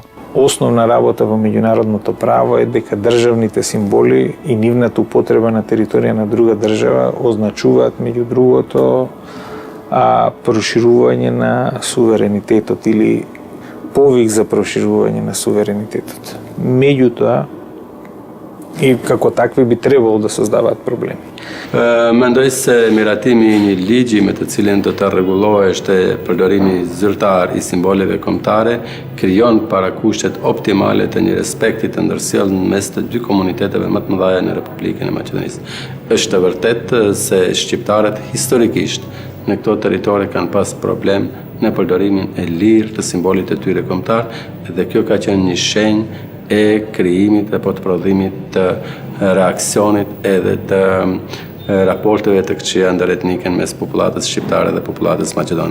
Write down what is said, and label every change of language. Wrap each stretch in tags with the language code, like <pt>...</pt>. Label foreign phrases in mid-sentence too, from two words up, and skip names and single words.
<mk>Основна работа во меѓународното право е дека државните символи и нивната употреба на територија на друга држава означуваат меѓу другото проширување на суверенитетот или повик за проширување на суверенитетот. Меѓутоа, и како такви би требало да создаваат проблеми.</mk> <sq>Mendoj se miratimi i një ligji me të cilin do të rregullohej përdorimi zyrtar i simboleve kombëtare krijon parakushtet optimale të një respekti të ndërsjellshëm mes të dy komuniteteve më të mëdha në Republikën e Maqedonisë. Është e vërtetë se shqiptarët historikisht në këto territore kanë pas problem në përdorimin e lirë të simbolit të tyre kombëtar dhe kjo ka qenë një shenjë e krijimit apo të prodhimit të reaksionit edhe të raporteve të këqija ndëretnike mes popullatës shqiptare dhe popullatës maqedone.</sq>